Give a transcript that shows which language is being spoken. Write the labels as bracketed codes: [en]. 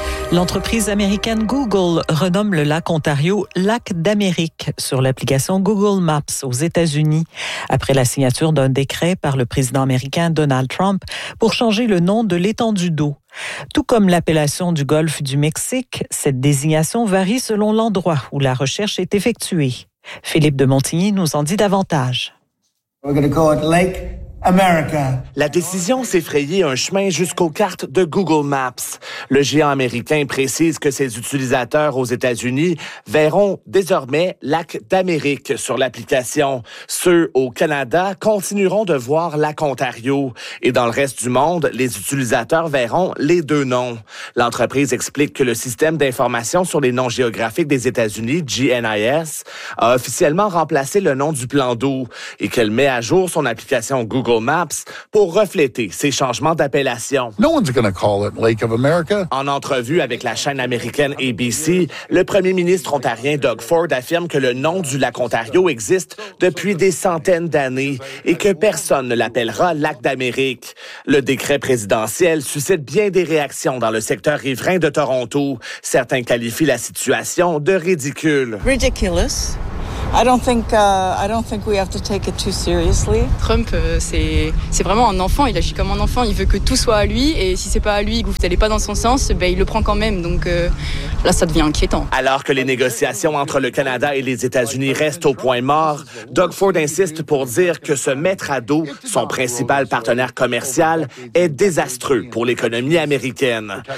[fr] L'entreprise américaine Google renomme le lac Ontario « Lac d'Amérique » sur l'application Google Maps aux États-Unis, après la signature d'un décret par le président américain Donald Trump pour changer le nom de l'étendue d'eau. Tout comme l'appellation du golfe du Mexique, cette désignation varie selon l'endroit où la recherche est effectuée. Philippe de Montigny nous en dit davantage. [en] We're going to call it Lake America. [fr] La décision s'est frayée un chemin jusqu'aux cartes de Google Maps. Le géant américain précise que ses utilisateurs aux États-Unis verront désormais Lac d'Amérique sur l'application. Ceux au Canada continueront de voir Lac Ontario. Et dans le reste du monde, les utilisateurs verront les deux noms. L'entreprise explique que le système d'information sur les noms géographiques des États-Unis, GNIS, a officiellement remplacé le nom du plan d'eau et qu'elle met à jour son application Google Maps pour refléter ces changements d'appellation. [en] No one's gonna call it Lake of America. [fr] En entrevue avec la chaîne américaine ABC, le premier ministre ontarien Doug Ford affirme que le nom du lac Ontario existe depuis des centaines d'années et que personne ne l'appellera Lac d'Amérique. Le décret présidentiel suscite bien des réactions dans le secteur riverain de Toronto. Certains qualifient la situation de ridicule. [en] Ridiculous. I don't think we have to take it too seriously. [fr] Trump, c'est vraiment un enfant. Il agit comme un enfant. Il veut que tout soit à lui. Et si c'est pas à lui, que vous n'allez pas dans son sens, ben, il le prend quand même. Donc, là, ça devient inquiétant. Alors que les négociations entre le Canada et les États-Unis restent au point mort, Doug Ford insiste pour dire que se mettre à dos son principal partenaire commercial est désastreux pour l'économie américaine.